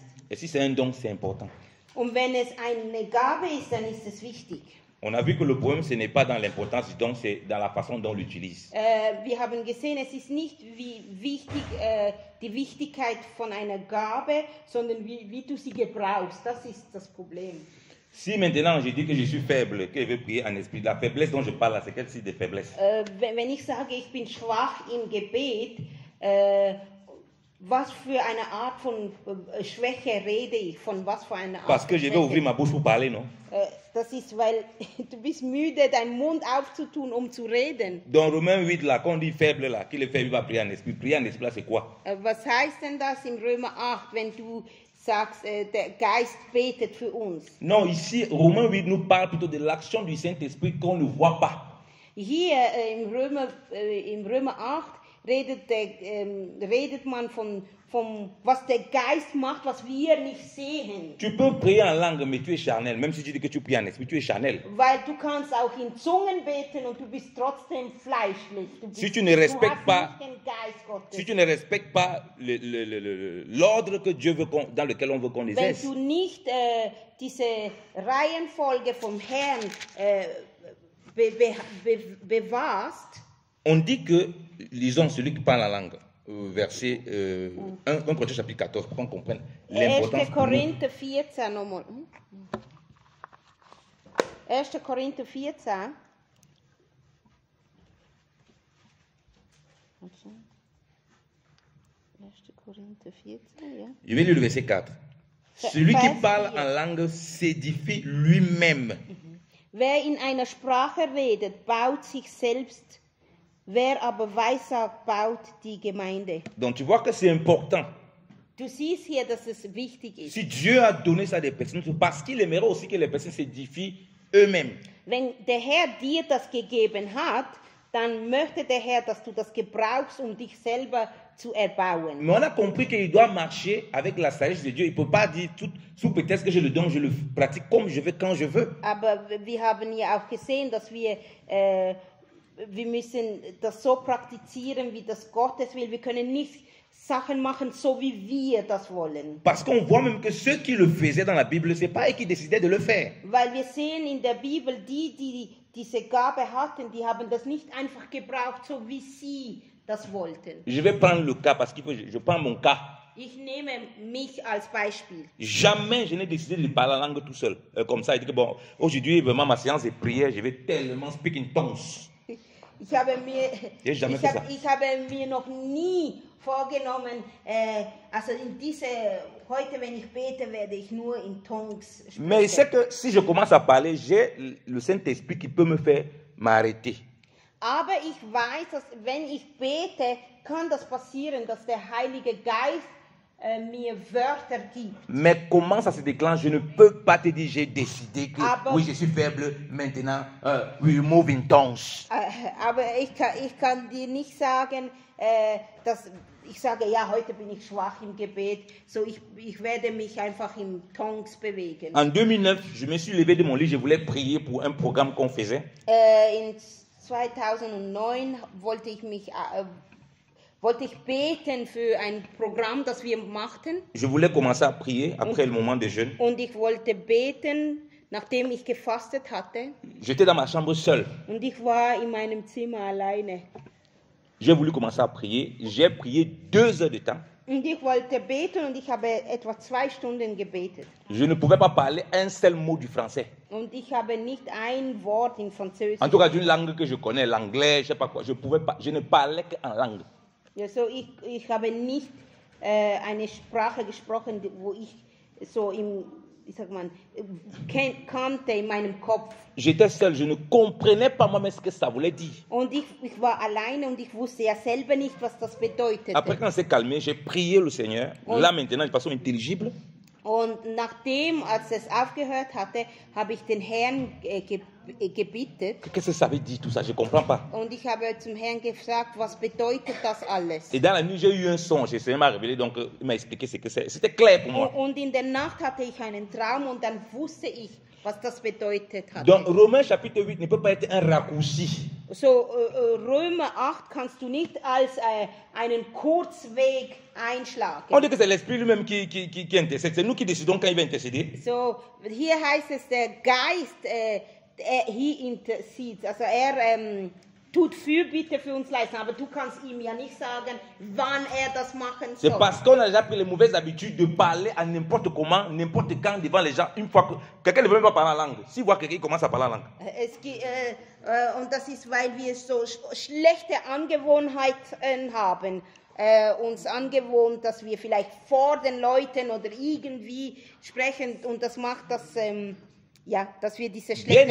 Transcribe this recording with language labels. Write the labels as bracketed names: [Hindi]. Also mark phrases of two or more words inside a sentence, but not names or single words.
[French] Et si c'est un don, c'est important. [German] Und wenn es eine Gabe ist, dann ist es wichtig. [French] On a vu que le problème, ce n'est pas dans l'importance du don, c'est dans la façon dont on l'utilise. [German] Wir haben gesehen, es ist nicht wie wichtig, die Wichtigkeit von einer Gabe, sondern wie du sie gebrauchst. Das ist das Problem. [French] Si maintenant je dis que je suis faible, que je vais prier en esprit, la faiblesse dont je parle là, c'est quel type de faiblesse? [German] Wenn ich sage, ich bin schwach im Gebet, was für eine Art von Schwäche rede ich? Von was für einer Art [French] Parce que [German] von [French] je vais [German] Schwäche? [French] ouvrir ma bouche pour parler, non? [German] Das ist, weil du bist müde, deinen Mund aufzutun, um zu reden. [French] Dans Romains 8, là, quand on dit faible, là, qui le fait, il va prier en esprit. Prier en esprit, là, c'est quoi? [German] Was heißt denn das im Römer 8, wenn du sagst, der Geist betet für uns? [French] Non, ici, Romains 8 nous parle plutôt de l'action du Saint-Esprit qu'on ne voit pas. [German] Hier im Römer 8 redet man von was der Geist macht, was wir nicht sehen. [French] Tu peux prier en langue, mais tu es charnel. Même si tu dis que tu pries en esprit, tu es charnel. [German] Weil du kannst auch in Zungen beten und du bist trotzdem fleischlich. [French] Si tu ne respectes pas, [German] du hast nicht den Geist Gottes. [French] si tu ne respectes pas l'ordre que Dieu veut dans lequel on veut qu'on [German] Wenn [French] exerce, [German] du nicht diese Reihenfolge vom Herrn bewahrst, [French] on dit que, lisons celui qui parle en langue, verset 1 Corinthiens chapitre 14, pour qu'on comprenne 1. l'importance. [German] Korinther 14 nochmal. 1. Korinther 14. Okay. 1. Korinther 14, ja. [French] Je vais lire le verset 4. Celui qui parle en langue s'édifie lui-même. [German] Wer in einer Sprache redet, baut sich selbst. Wer aber weissagt, baut die Gemeinde. [French] Donc tu vois que c'est important. [German] Du siehst hier, dass es wichtig ist. [French] Si Dieu a donné ça à des personnes, c'est parce qu'il aimerait aussi que les personnes s'édifient eux-mêmes. [German] Wenn der Herr dir das gegeben hat, dann möchte der Herr, dass du das gebrauchst, um dich selber zu erbauen. [French] Mais on a compris qu'il doit marcher avec la sagesse de Dieu. Il ne peut pas dire sous prétexte que je le donne, je le pratique comme je veux, quand je veux. [German] Aber wir haben ja auch gesehen, dass wir müssen das so praktizieren, wie das Gottes will. Wir können nicht Sachen machen, so wie wir das wollen. [French] Parce qu'on voit même que ceux qui le faisaient dans la Bible, ce n'est pas eux qui décidaient de le faire. [German] Weil wir sehen in der Bibel, die diese Gabe hatten, die haben das nicht einfach gebraucht, so wie sie das wollten. [French] Je vais prendre le cas parce qu'il faut, je prends mon cas. [German] Ich nehme mich als Beispiel. [French] Jamais je n'ai décidé de parler la langue tout seul. Comme ça, il dit que bon, aujourd'hui, vraiment, ma séance de prière, je vais tellement [English] speak in tongues. [German] Ich habe mir noch nie vorgenommen, also heute, wenn ich bete, werde ich nur in Tongues sprechen. [French] Mais je sais que si je commence à parler, j'ai le Saint-Esprit qui peut me faire m'arrêter. [German] Aber ich weiß, dass wenn ich bete, kann das passieren, dass der Heilige Geist mir Wörter gibt. [French] Mais comment ça se déclenche? Je ne peux pas te dire, j'ai décidé que oui, je suis faible, maintenant, [English] we move in tongues. [German] Aber ich kann dir nicht sagen, dass ich sage, ja, heute bin ich schwach im Gebet, so ich werde mich einfach in Tongues bewegen. [French] En 2009, je me suis levé de mon lit, je voulais prier pour un programme qu'on faisait. [German] In 2009 wollte ich beten für ein Programm, das wir machten. [French] Je voulais commencer à prier après le moment de jeûne. [German] Und ich wollte beten, nachdem ich gefastet hatte. [French] J'étais dans ma chambre seul. [German] Und ich war in meinem Zimmer alleine. [French] J'ai voulu commencer à prier. J'ai prié 2 heures de temps. [German] Und ich wollte beten und ich habe etwa 2 Stunden gebetet. [French] Je ne pouvais pas parler un seul mot du français. [German] Und ich habe nicht ein Wort in Französisch. [French] En tout cas, d'une langue que je connais, l'anglais, je sais pas quoi. Je ne parlais qu'en langue. [German] Ja, so ich habe nicht eine Sprache gesprochen, wo ich so wie sagt man, kannte in meinem Kopf. [French] J'étais seul, je ne comprenais pas moi-même ce que ça voulait dire. [German] Und ich war alleine und ich wusste ja selber nicht, was das bedeutete. [French] Après, quand c'est calmé, j'ai prié le Seigneur. Là, maintenant, de façon intelligible. [German] Und nachdem, als es aufgehört hatte, habe ich den Herrn gebeten. [French] Qu'est-ce que ça veut dire tout ça? Je ne comprends pas. [German] Und ich habe zum Herrn gefragt, was bedeutet das alles? [French] Et dans la nuit, j'ai eu un songe. Le Seigneur m'a révélé, donc il m'a expliqué ce que c'est. C'était clair pour moi. [German] Und in der Nacht hatte ich einen Traum und dann wusste ich, was das bedeutet hatte. [French] Donc Romains chapitre 8 ne peut pas être un raccourci. [German] So, Römer 8 kannst du nicht als einen Kurzweg einschlagen. [French] On dit que c'est l'Esprit lui-même qui intercède. C'est nous qui décidons quand il va intercéder. [German] So, hier heißt es, der Geist, [English] he intercedes. [German] Also tut Fürbitte für uns leisten, aber du kannst ihm ja nicht sagen, wann das machen soll. [French] C'est parce qu'on a déjà pris les mauvaises habitudes de parler à n'importe comment, n'importe quand devant les gens. Une fois que quelqu'un ne veut même pas parler en langue. Si voit quelqu'un commence à parler en langue. [German] Und das ist, weil wir so schlechte Angewohnheiten haben. Uns angewohnt, dass wir vielleicht vor den Leuten oder irgendwie sprechen und das macht das, dass wir diese schlechten